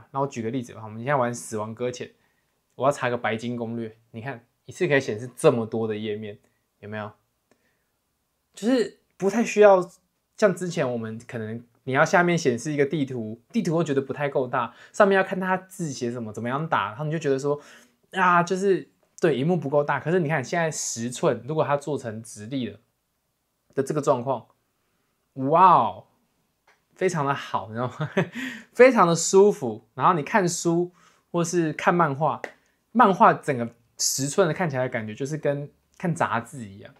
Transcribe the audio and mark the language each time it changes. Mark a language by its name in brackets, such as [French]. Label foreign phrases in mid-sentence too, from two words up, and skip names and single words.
[Chinese] 然後我舉個例子吧，我們現在玩《死亡擱淺》，我要查個白金攻略，你看一次可以顯示這麼多的頁面，有沒有？就是不太需要像之前我們可能你要下面顯示一個地圖，地圖會覺得不太夠大，上面要看它字寫什麼，怎麼樣打，然後你就覺得說啊，就是對，螢幕不夠大。可是你看現在10寸，如果它做成直立的這個狀況，哇哦，非常的好，你知道嗎？非常的舒服。然後你看書或是看漫畫，漫畫整個10寸的看起來的感覺就是跟看雜誌一樣。